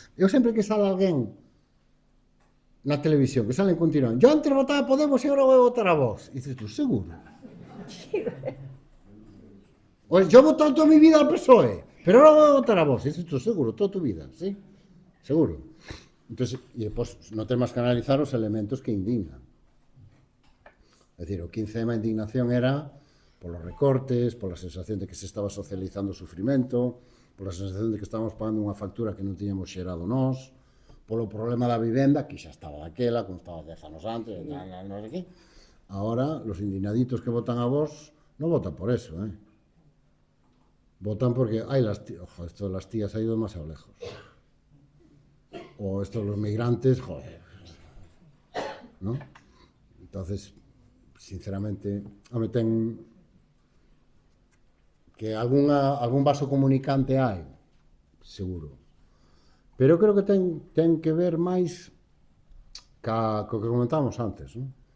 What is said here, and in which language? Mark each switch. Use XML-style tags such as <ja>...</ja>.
<gl>Eu sempre que sale alguén na televisión, que salen continuando,</gl> <es>yo antes votaba a Podemos</es> <gl>e agora vou votar a vos. E dices tú, seguro?</gl> <es>Pues yo he votado toda mi vida al PSOE, pero ahora voy a votar a vos. Dices tú, seguro, toda tu vida, ¿sí? Seguro. Entonces, y después no tenemos que analizar os elementos que indignan.</es> <gl>É dicir, o 15M a indignación era polos recortes, pola sensación de que se estaba socializando o sufrimento, pola sensación de que estábamos pagando unha factura que non tiñamos xerado nós, polo problema da vivenda, que xa estaba daquela, como estaba 10 anos antes, non sei que.</gl> <es>Ahora, los indignaditos que votan a vos</es> <gl>non votan</gl> <es>por eso, votan porque, ay, ojo, esto de las tías ha ido demasiado lejos. O esto de los migrantes, joder. ¿No?</es> <gl>Entonces, sinceramente, ten que algún vaso comunicante hai, seguro. Pero creo que ten que ver máis co que comentábamos antes, ¿no?</gl>